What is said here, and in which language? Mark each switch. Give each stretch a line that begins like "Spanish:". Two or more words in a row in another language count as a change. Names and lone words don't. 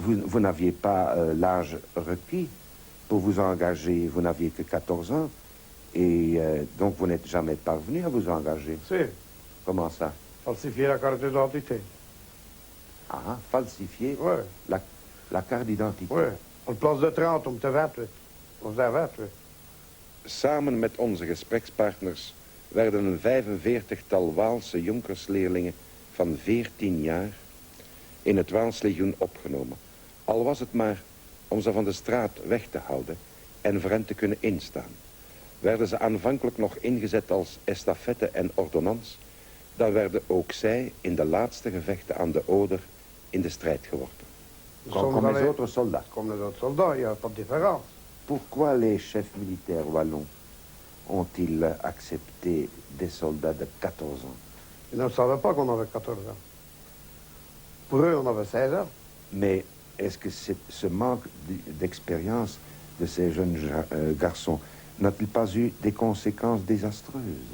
French: vous n'aviez pas l'âge requis pour vous engager. Vous n'aviez que 14 ans. Et donc vous n'êtes jamais parvenu à vous engager. Si. Comment ça? Falsifier la carte d'identité. Ah, falsifier Ouais. la carte d'identité. Oui.
Dutch: Op plaats de 30 om te 28. Of daar 28. Samen met onze gesprekspartners werden een 45-tal Waalse jonkersleerlingen van 14 jaar in het Waalslegioen opgenomen. Al was het maar om ze van de straat weg te houden en voor hen te kunnen instaan. Werden ze aanvankelijk nog ingezet als estafette en ordonnans, dan werden ook zij in de laatste gevechten aan de Oder in de strijd geworpen.
French: Comme les autres soldats. Comme les autres soldats, il n'y a pas de différence. Pourquoi les chefs militaires wallons ont-ils accepté des soldats de 14 ans? Ils ne savaient pas qu'on avait 14 ans. Pour eux, on avait 16 ans. Mais est-ce que ce manque d'expérience de ces jeunes garçons n'a-t-il pas eu des conséquences désastreuses?